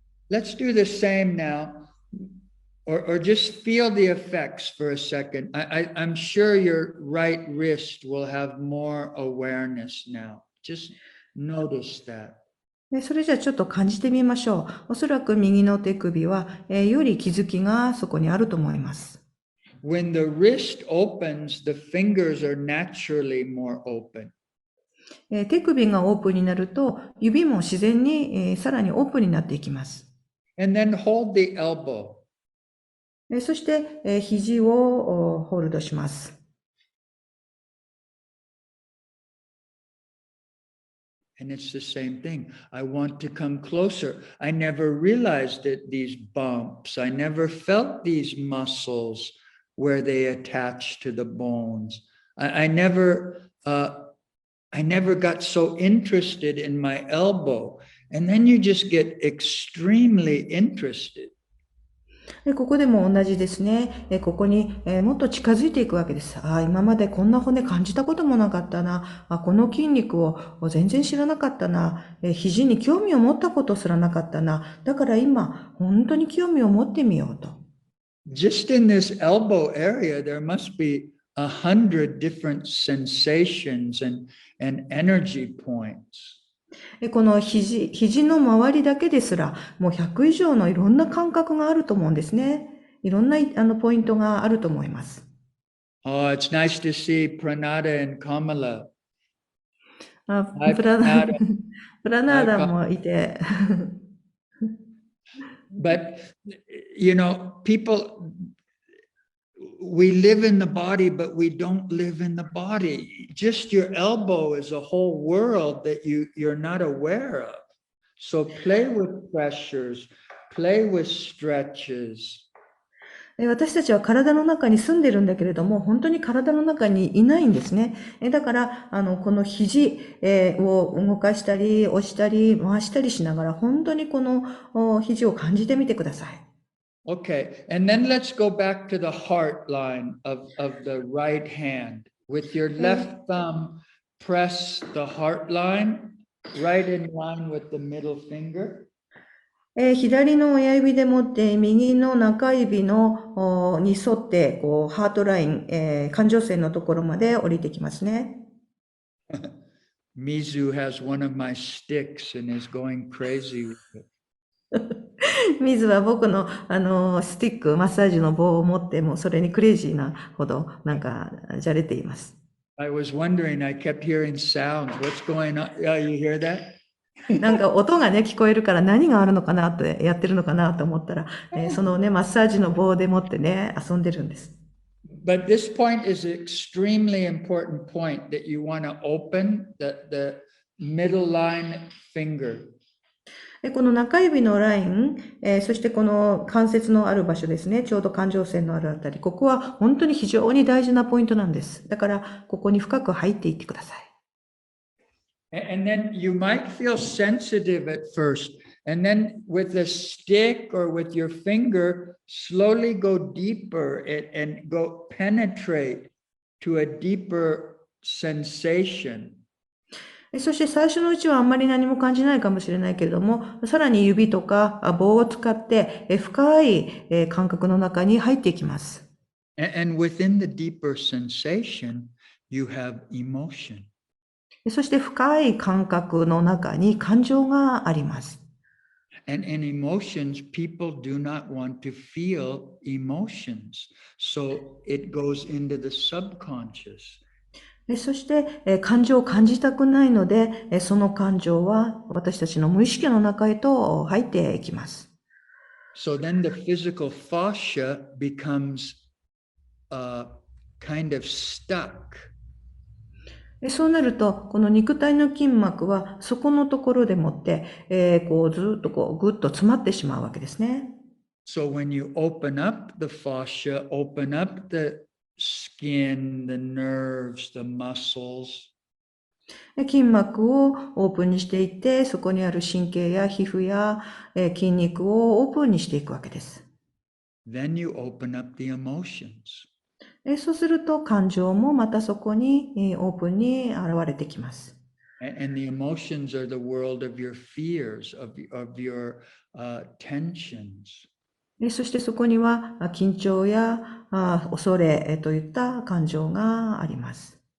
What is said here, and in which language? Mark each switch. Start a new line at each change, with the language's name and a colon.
English: Let's do the same now, or just feel the effects for a second. I'm sure your right wrist will have more awareness now. Just notice that.
Japanese: それじゃあちょっと感じてみましょう。おそらく右の手首は、より気づきがそこにあると思います。
English: When the wrist opens, the fingers are naturally more open.
Japanese: 手首がオープンになると、指も自然に、さらにオープンになっていきます。
English: And then hold the elbow.
Japanese: そして、肘をホールドします。
English: And it's the same thing. I want to come closer. I never realized that these bumps, I never felt these muscles where they attach to the bones. I never got so interested in my elbow. And then you just get extremely interested.
Japanese: ここでも同じですね。ここにもっと近づいていくわけです。今までこんな骨感じたこともなかったな。この筋肉を全然知らなかったな。肘に興味を持ったことすらなかったな。だから今、本当に興味を持ってみようと。
English: Just in this elbow area, there must be 100 different sensations and energy points.
Japanese: この肘の周りだけですら、もう100以上のいろんな感覚があると思うんですね。いろんなポイントがあると思います。
English: Oh, it's nice to see Pranada and Kamala.
Japanese: プラナーダもいて。
English: But, you know, people, we live in the body, but we don't live in the body. Just your elbow is a whole world that you're not aware of. So play with pressures, play with stretches.
Japanese: 私たちは体の中に住んでるんだけれども、本当に体の中にいないんですね。だから、この肘を動かしたり、押したり、回したりしながら、本当にこの肘を感じてみてください。
English: Okay, and then let's go back to the heart line of the right hand. With your left thumb, press the heart line right in line with the middle finger.
Japanese: 左の親指で持って右の中指のに沿ってこうハートライン、感情線のところまで降りてきますね。
English: Mizu has one of my sticks and is going crazy with it.
Japanese: 水は僕のスティック、マッサージの棒を持ってもうそれにクレイジーなほどなんかじゃれています。
English: I was wondering, I kept hearing sounds. What's going on? Yeah, you hear that?
Japanese: なんか音がね聞こえるから何があるのかなってやってるのかなと思ったら、そのねマッサージの棒で持ってね遊んでるんです。
English: But this point is an extremely important point that you want to open the middle line finger.
Japanese: この中指のライン、そしてこの関節のある場所ですね、ちょうど感情線のあるあたり、ここは本当に非常に大事なポイントなんです。だから、ここに深く入っていってください。
English: And then you might feel sensitive at first, and then with a stick or with your finger, slowly go deeper and go penetrate to a deeper sensation.
Japanese: そして最初のうちはあんまり何も感じないかもしれないけれども、さらに指とか棒を使って深い感覚の中に入っていきます。
English: And within the deeper sensation, you have emotion.
Japanese: そして深い感覚の中に感情があります。
English: And in emotions, people do not want to feel emotions. So it goes into the subconscious.
Japanese: そして感情を感じたくないので、その感情は私たちの無意識の中へと入っていきます。
English: So then the physical fascia becomes kind of stuck.
Japanese: そうなると、この肉体の筋膜はそこのところでもって、こうずっとこうぐっと詰まってしまうわけですね。
English: So when you open up the fascia, open up the skin, the nerves, the muscles.
Japanese: 筋膜をオープンにしていって、そこにある神経や皮膚や筋肉をオープンにしていくわけです。
English: Then you open up the emotions.
Japanese: そうすると感情もまたそこにオープンに現れてきます。
English: And the emotions are the world of your fears, of your tensions.
Japanese: そしてそこには緊張や恐れといった感情があります。